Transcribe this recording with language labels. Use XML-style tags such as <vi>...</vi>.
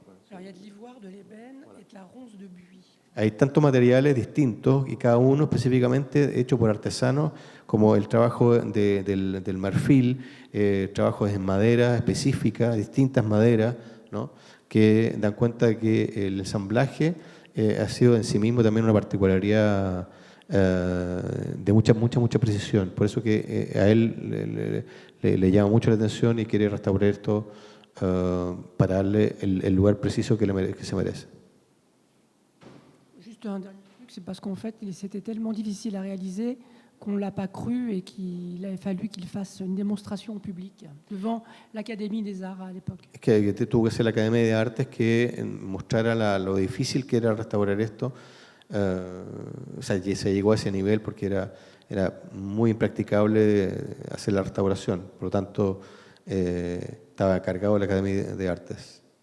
<fr>Alors, il y a de l'ivoire, de l'ébène et de la ronce de buis.</fr> <es>Hay tantos materiales distintos y cada uno específicamente hecho por artesanos, como el trabajo del marfil, trabajos en madera específica, distintas maderas, ¿no? Que dan cuenta de que el ensamblaje ha sido en sí mismo también una particularidad de mucha precisión. Por eso que a él le llama mucho la atención y quiere restaurar esto para darle el lugar preciso que se merece.</es> <fr>Juste un dernier truc, c'est parce qu'en fait, c'était tellement difficile à réaliser qu'on ne l'a pas cru et qu'il avait fallu qu'il fasse une démonstration publique devant l'Académie des Arts à l'époque.</fr> <es>Que tuvo que ser la Academia de Artes que mostrara lo difícil que era restaurar esto. O sea, se llegó a ese nivel porque era muy impracticable hacer la restauración. Por lo tanto, estaba cargado la Academia de Artes.</es>